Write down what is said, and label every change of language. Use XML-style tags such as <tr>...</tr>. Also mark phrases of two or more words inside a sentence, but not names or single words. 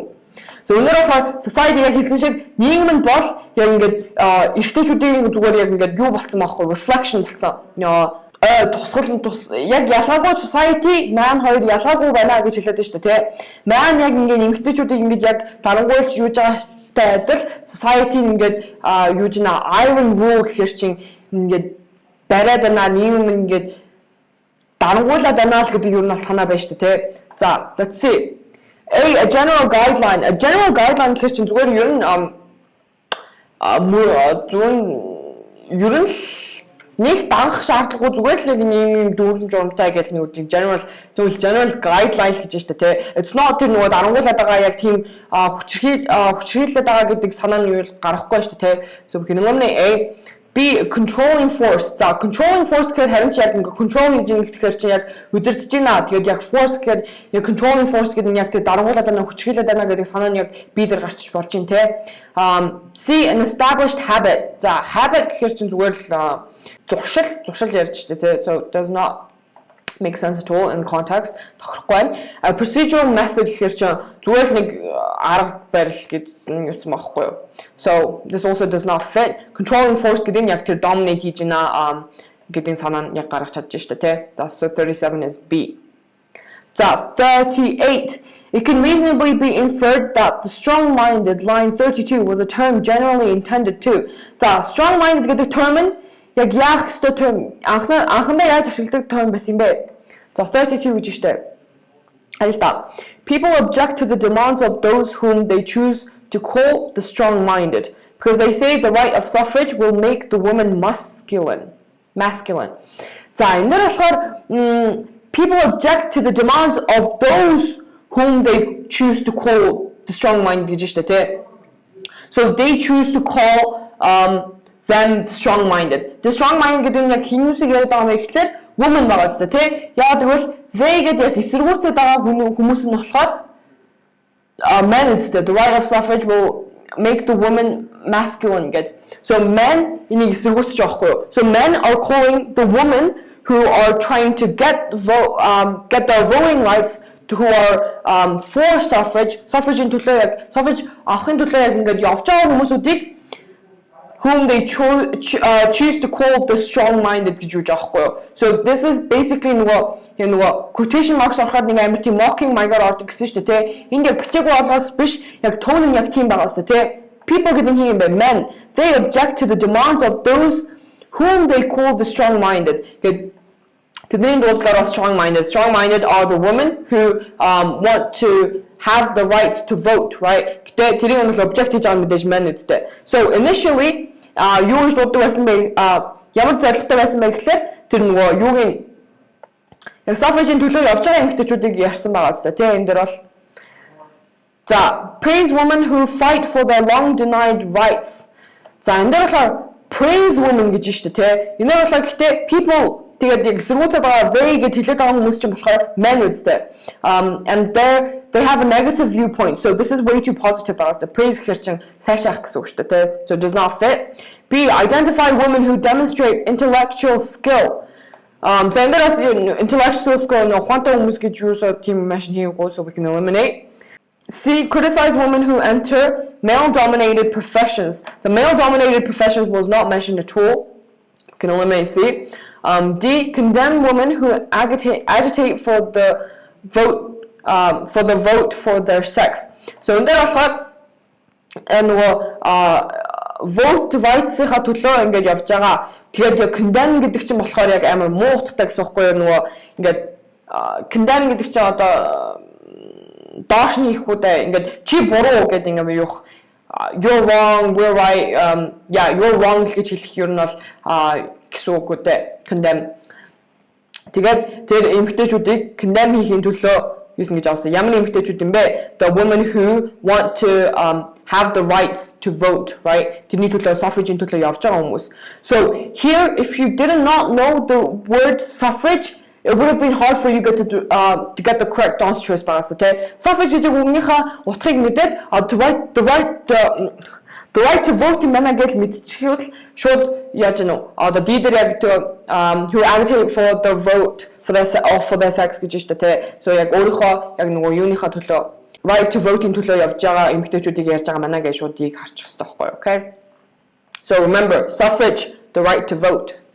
<mn>So өнөөдөр болохоор society яг хэлсэн шиг нийгэм нь бол яг ингээд эрэгтэйчүүдийн зүгээр яг ингээд юу болцсон байхгүй reflection болцсон. Тусгал яг ялгаагүй society man хоёр ялгаагүй байна гэж хэлээд байна шүү дээ, тий. Man яг ингээд эмэгтэйчүүдийг ингээд яг дарангуйлж юуж байгаатай адил society ингээд юуж нэ</mn> <en>iron rule</en> <mn>гэхэр чинь ингээд бариад байна нийгэм ингээд дарангуйлаад байна л гэдэг юу нь санаа байна шүү дээ, тий. За,</mn> <en>let's see. A general guideline. A general guideline</en> <mn>гэхэр чинь зүгээр ер нь нэг дагах шаардлагагүй зүгээр л нэг дүүрэн журамтай гэдэг нь үгүй</mn> <en>general guideline</en> <mn>гэж байна шүү дээ.</mn> <en>It's not</en> <mn>тэр нөгөө дарангуулаад байгаа яг тийм хүчрхийлээд байгаа гэдэг санаа нь юу гарахгүй шүү дээ.</mn> <en>So we can eliminate A. B. Controlling force.</en> <mn>За</mn> <en>controlling force</en> <mn>гэхээр харин ч яг ингээ control хийж байгаа гэхээр чи яг удирдах байна. Тэгээд яг force гэхээр яг</mn> <en>controlling force</en> <mn>гэдэг нь яг тэр дарангуулаад байна, хүчрхийлээд байна гэдэг санаа нь яг B дээр гарч болж байна те.</mn> <en>C. An established habit.</en> <mn>За habit гэхээр чи зүгээр л зуршил ярьж штэ те.</mn> <en>So it does not make sense at all in context.</en> <mn>Тохирохгүй байна.</mn> <en>Procedural method</en> <mn>гэхээр чи зүгээр л нэг арга барил гэж юусан байхгүй юу.</mn> <en>So this also does not fit. Controlling force</en> <mn>гэдэг нь яг тэр dominate хийж байна гэдэг санаа нь яг гаргаж чадж штэ те.</mn> <en>So 37 is B. So 38. It can reasonably be inferred that the strong-minded, line 32, was a term generally intended to. The strong-minded</en> <mn>гэдэг term нь яг яах ёстой term анхандаа яаж ашигладаг term байсан юм бэ? За 32 гэж штэ. Алта.</mn> <en>People object to the demands of those whom they choose to call the strong-minded because they say the right of suffrage will make the woman masculine.</en> <mn>За энэ болохоор</mn> <en>people object to the demands of those whom they choose to call the strong-minded</en> <mn>гэж штэ тэ.</mn> <en>So they choose to call them strong-minded. The strong-minded</en> <mn>гэдэг нь яг хүмүүсийг яриад байгаа юм ихлээр woman байгаа зү тэ. Яагаад гэвэл they гэдэг яг эсэргүүцээд байгаа хүмүүс нь болохоор</mn> <en>men instead. The right of suffrage will make the woman masculine гэдэг. So men</en> <mn>энийг эсэргүүцэж байгаа хгүй юу.</mn> <en>So men are calling the women who are trying to get their voting rights to who are for suffrage-ийн</en> <mn>төлөө яг suffrage авахын төлөө яг ингээд явж байгаа хүмүүсүүдийг</mn> <en>whom they choose to call the strong-minded</en> <mn>гэж үж аахгүй юу.</mn> <en>So this is basically</en> <mn>нөгөө</mn> <en>quotation marks</en> <mn>ороход нэг амар тийм mocking maiгаар ордог гэсэн шүү дээ тий. Энд яг бичээгүй болгоос биш яг tone нь яг тийм байгаа шүү дээ тий. People гэдэг нь юм бэ men.</mn> <en>They object to the demands of those whom they call the strong-minded.</en> <mn>Тэдний дуулахаар strong-minded.</mn> <en>Strong-minded are the women who want to have the right to vote, right?</en> <mn>Гэтэ тэрийг нэг object хийж байгаа мэдээж men үстэй.</mn> <en>So initially</en> <mn>юу гэж дууддаг байсан бэ? Ямар зорилготой байсан бэ гэхлээр тэр нөгөө юугийн яг suffrage-ийн төлөө явж байгаа эмэгтэйчүүдийг ярьсан байгаа үстэй. Тэ энэ дэр бол за</mn> <en>praise women who fight for their long denied rights.</en> <mn>За энэ дэр болохоор</mn> <en>praise women</en> <mn>гэж штэ тэ. Энэ болохоор гэхдээ people тэгээд яг зэрэгцээ байгаа they гэж хэлээд байгаа хүмүүс чинь болохоор men үстэй.</mn> <en>And they have a negative viewpoint. So this is way too positive about the praise</en> <mn>гэхэр чинь сайшаах гэсэн үг шүү дээ.</mn> <en>So it does not fit. B. Identify women who demonstrate intellectual skill.</en> <mn>За энэ дээрээс</mn> <en>intellectual skill</en> <mn>нь ухаантай хүмүүс гэж юусоо тийм машин хийгээгүй,</mn> <en>so we can eliminate. C. Criticize women who enter male-dominated professions. The male-dominated professions was not mentioned at all. We can eliminate C. D. Condemn women who agitate for the vote for their sex.</en> <mn>So энэ дээр болохоор нөгөө</mn> <en>vote rights-</en> <mn>ийнхаа төлөө ингээд явж байгаа. Тэгээд яг condemn гэдэг чинь болохоор яг амар муу утгатай гэсэн үг байхгүй юу? Нөгөө ингээд condemn гэдэг чинь одоо доошны ихүүдээ ингээд чи буруу гэдэг ингээд юух</mn> <en>you're wrong, we're right, you're wrong</en> <mn>гэж хэлэх юм бол гэсэн үг үтэй condemn. Тэгээд тэр эмэгтэйчүүдийг condemn хийхин төлөө юусэн гэж аасан. Ямар эмэгтэйчүүд юм бэ?</mn> <en>The women who want to have the rights to vote, right?</en> <mn>Тэрний төлөө suffrage-ийн төлөө явж байгаа хүмүүс.</mn> <en>So here, if you did not know the word suffrage, it would have been hard for you to get the correct answer to this, okay?</en> <mn>Suffrage гэдэг үгнийхээ утгыг мэдээд</mn> <en>the the right to vote</en> <mn>юм байна гэж мэдчихвэл шууд яаж гэнэ одоо дидер яг</mn> <en>who advocate for the vote for their sex</en> <mn>гэж штэ тэ so яг өөрийнхөө яг нөгөө юуныхаа төлөө</mn> <en>right to vote-</en> <mn>ийн төлөө явж байгаа эмэгтэйчүүдийг ярьж байгаа манай гэж шууд дийг харчих хэрэгтэй байхгүй</mn> <en>okay so remember suffrage the right to vote</en>